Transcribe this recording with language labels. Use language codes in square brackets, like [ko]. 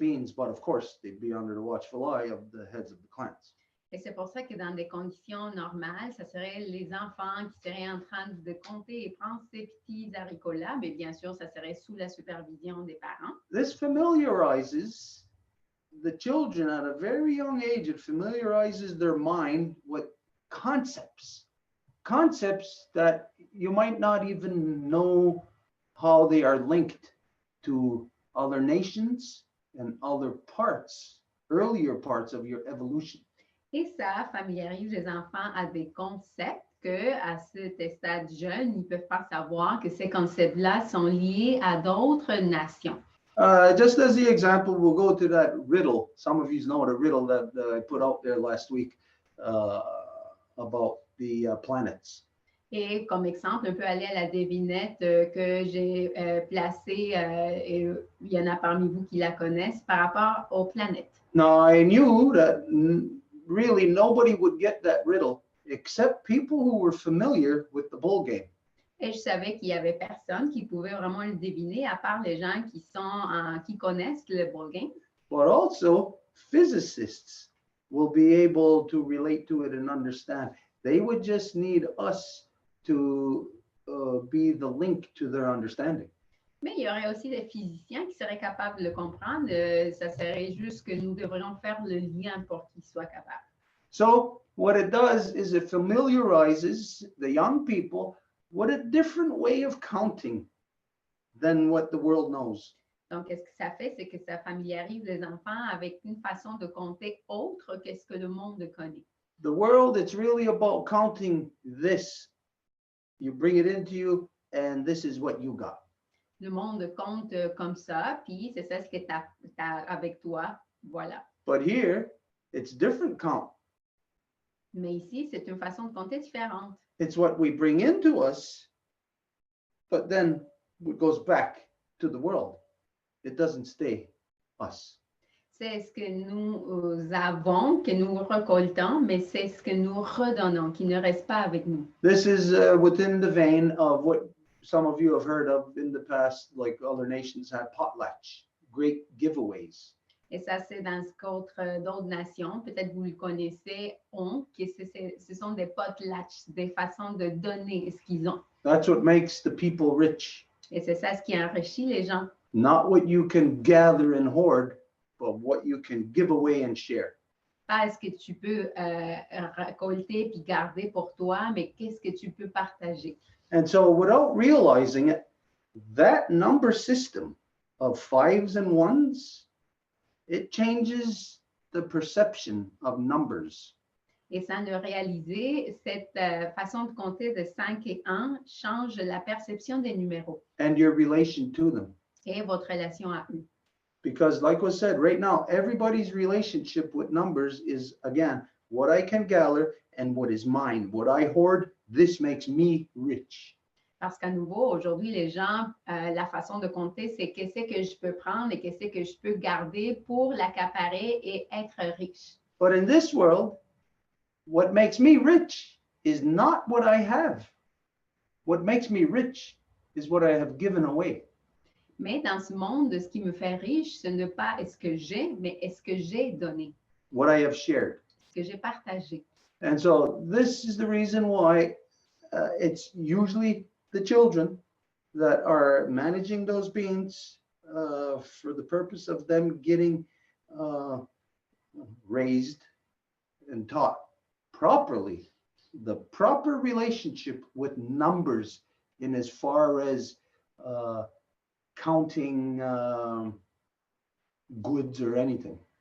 [en] beings, but of course, they'd be under the watchful eye of the heads of the clans. [fr] Et c'est pour ça que dans des conditions normales, ça serait les enfants qui seraient en train de compter et prendre ces petits haricots-là, mais bien sûr, ça serait sous la supervision des parents. [en] This familiarizes the children at a very young age. It familiarizes their mind with concepts that you might not even know how they are linked to other nations and other parts, earlier parts of your evolution. [fr] Et ça familiarise les enfants à des concepts que, à ce stade jeune, ils ne peuvent pas savoir que ces concepts-là sont liés à d'autres nations. [en] Just as the example, we'll go to that riddle. Some of you know the riddle that I put out there last week about the planets. [fr] Et comme exemple, on peut aller à la devinette que j'ai placée, et il y en a parmi vous qui la connaissent, par rapport aux planètes. [en] Now, I knew that really nobody would get that riddle except people who were familiar with the bowl game. [fr] Et je savais qu'il y avait personne qui pouvait vraiment le deviner, à part les gens qui connaissent le ball game. [en] But also, physicists will be able to relate to it and understand. They would just need us to be the link to their understanding. [fr] Mais il y aurait aussi des physiciens qui seraient capables de le comprendre. Ça serait juste que nous devrions faire le lien pour qu'ils soient capables. [en] So what it does is it familiarizes the young people with a different way of counting than what the world knows. [fr] Donc, qu'est-ce que ça fait? C'est que ça familiarise les enfants avec une façon de compter autre que ce que le monde connaît. [en] The world, it's really about counting this. You bring it into you, and this is what you got. [fr] Le monde compte comme ça, puis c'est ça ce que tu as avec toi. Voilà. [en] But here, it's different count. [fr] Mais ici, c'est une façon de compter différente. [en] It's what we bring into us, but then it goes back to the world. It doesn't stay us. [fr] C'est ce que nous avons, que nous récoltons, mais c'est ce que nous redonnons, qui ne reste pas avec nous. [en] This is within the vein of what some of you have heard of in the past, like other nations had potlatch, great giveaways. [fr] Et ça, c'est dans ce d'autres nations, peut-être vous le connaissez, que ce sont des potlatch, des façons de donner ce qu'ils ont. [en] That's what makes the people rich. [fr] Et c'est ça ce qui enrichit les gens. [en] Not what you can gather and hoard, but what you can give away and share. [fr] Pas ce que tu peux récolter puis garder pour toi, mais qu'est-ce que tu peux partager. [en] And so without realizing it, that number system of fives and ones, it changes the perception of numbers. [fr] Et sans le réaliser, cette façon de compter de 5 et 1 change la perception des numéros [en] And your relation to them. [fr] et votre relation à eux. [en] Because like was said, right now, everybody's relationship with numbers is, again, what I can gather and what is mine. What I hoard, this makes me rich. [fr] Parce qu'à nouveau, aujourd'hui, les gens, la façon de compter, c'est qu'est-ce que je peux prendre et qu'est-ce que je peux garder pour l'accaparer et être riche. [en] But in this world, what makes me rich is not what I have. What makes me rich is what I have given away. [fr] Mais dans ce monde, ce qui me fait riche, ce n'est pas est-ce que j'ai, mais est-ce que j'ai donné, [en] What I have shared. [fr] ce que j'ai partagé. [en] And so this is the reason why it's usually the children that are managing those beans for the purpose of them getting raised and taught properly, the proper relationship with numbers in as far as counting goods or anything.